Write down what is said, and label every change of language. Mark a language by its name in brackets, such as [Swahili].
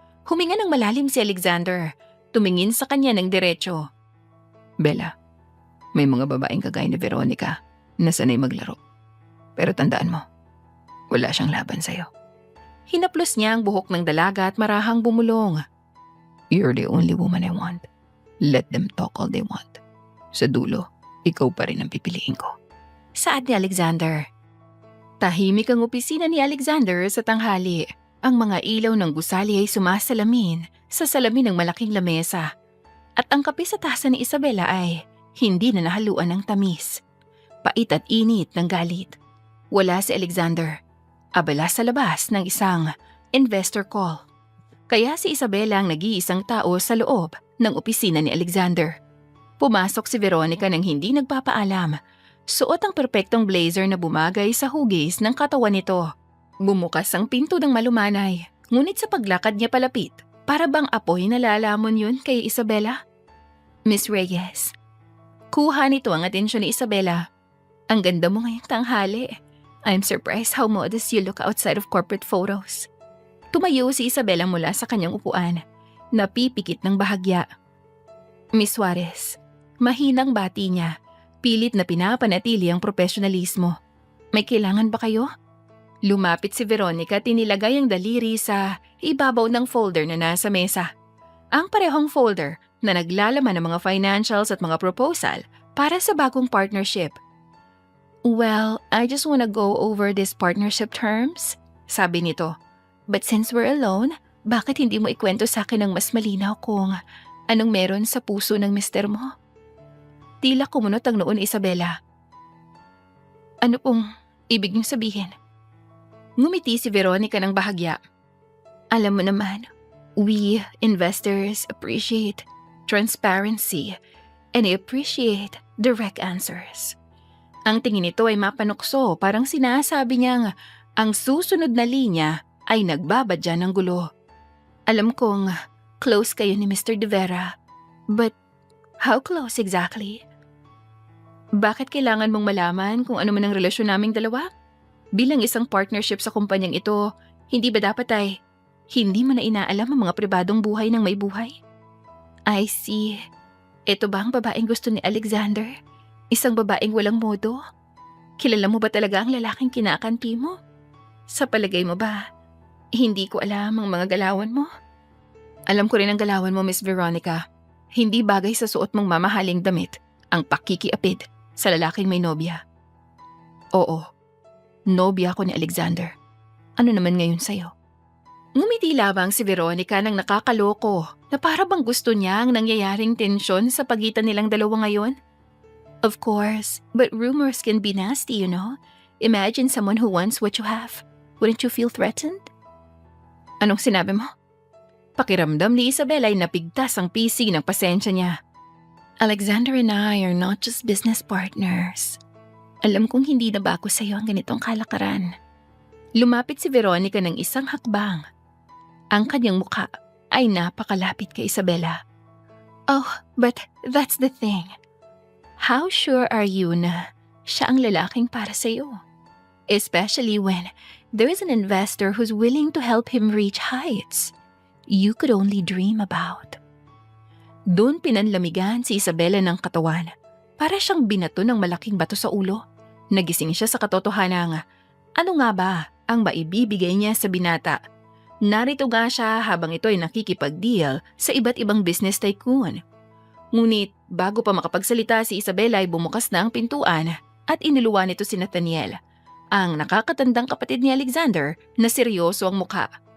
[Filipino] Huminga ng malalim si Alexander, tumingin sa kanya ng diretso. Bella, may mga babaeng kagaya ni Veronica na sanay maglaro. Pero tandaan mo, wala siyang laban sa'yo. Hinaplos niya ang buhok ng dalaga at marahang bumulong. [English] You're the only woman I want. Let them talk all they want. [Filipino] Sa dulo, ikaw pa rin ang pipiliin ko. Saad ni Alexander. Tahimik ang opisina ni Alexander sa tanghali. Ang mga ilaw ng gusali ay sumasalamin sa salamin ng malaking lamesa. At ang kape sa tasa ni Isabela ay hindi na nahaluan ng tamis. Pait at init ng galit. Wala si Alexander. Abala sa labas ng isang investor call. Kaya si Isabela ang nag-iisang tao sa loob ng opisina ni Alexander. Pumasok si Veronica nang hindi nagpapaalam. Suot ang perpektong blazer na bumagay sa hugis ng katawan nito. Bumukas ang pinto ng malumanay, ngunit sa paglakad niya palapit, para bang apoy na lalamon yun kay Isabela? Miss Reyes. Kuha nito ang atensyon ni Isabela. Ang ganda mo ngayong tanghali. [English] I'm surprised how modest you look outside of corporate photos. [Filipino] Tumayo si Isabela mula sa kanyang upuan, napipikit ng bahagya. Miss Suarez, mahinang bati niya, pilit na pinapanatili ang profesionalismo. May kailangan ba kayo? Lumapit si Veronica, tinilagay ang daliri sa ibabaw ng folder na nasa mesa. Ang parehong folder na naglalaman ng mga financials at mga proposal para sa bagong partnership. [English] Well, I just wanna go over these partnership terms, sabi nito. But since we're alone, [Filipino] bakit hindi mo ikwento sa akin ng mas malinaw kung anong meron sa puso ng mister mo? Tila kumunot ang noon ni Isabela. Ano pong ibig niyong sabihin? Ngumiti si Veronica ng bahagya. Alam mo naman, [English] we investors appreciate transparency and I appreciate direct answers. [Filipino] Ang tingin nito ay mapanukso, parang sinasabi niyang ang susunod na linya ay nagbabadya ng gulo. Alam kong close kayo ni Mr. De Vera, [English] but how close exactly? [Filipino] Bakit kailangan mong malaman kung ano man ang relasyon naming dalawa? Bilang isang partnership sa kumpanyang ito, hindi ba dapat ay hindi mo na inaalam ang mga pribadong buhay ng may buhay? [English] I see. [Filipino] Ito ba ang babaeng gusto ni Alexander? Isang babaeng walang modo? Kilala mo ba talaga ang lalaking kinakampi mo? Sa palagay mo ba, hindi ko alam ang mga galawan mo? Alam ko rin ang galawan mo, Miss Veronica. Hindi bagay sa suot mong mamahaling damit ang pakikiapid sa lalaking may nobya. Oo, nobya ko ni Alexander. Ano naman ngayon sa'yo? Ngumiti labang si Veronica nang nakakaloko na para bang gusto niya ang nangyayaring tensyon sa pagitan nilang dalawa ngayon. [English] Of course, but rumors can be nasty, you know? Imagine someone who wants what you have. Wouldn't you feel threatened? [Filipino] Anong sinabi mo? Pakiramdam ni Isabela ay napigtas ang pisig ng pasensya niya. [English] Alexander and I are not just business partners. [Filipino] Alam kong hindi na bago sa'yo ang ganitong kalakaran. Lumapit si Veronica ng isang hakbang. Ang kanyang mukha ay napakalapit kay Isabela. [English] Oh, but that's the thing. How sure are you [Filipino] na siya ang lalaking para sa'yo? [English] Especially when there is an investor who's willing to help him reach heights you could only dream about. [Filipino] Doon pinanlamigan si Isabela ng katawan. Para siyang binato ng malaking bato sa ulo. Nagising siya sa katotohanan. Ano nga ba ang maibibigay niya sa binata? Narito nga siya habang ito ay nakikipag-deal sa iba't ibang business tycoon. Ngunit bago pa makapagsalita si Isabela ay bumukas na ang pintuan at inuluwan nito si Nathaniel, ang nakakatandang kapatid ni Alexander na seryoso ang mukha.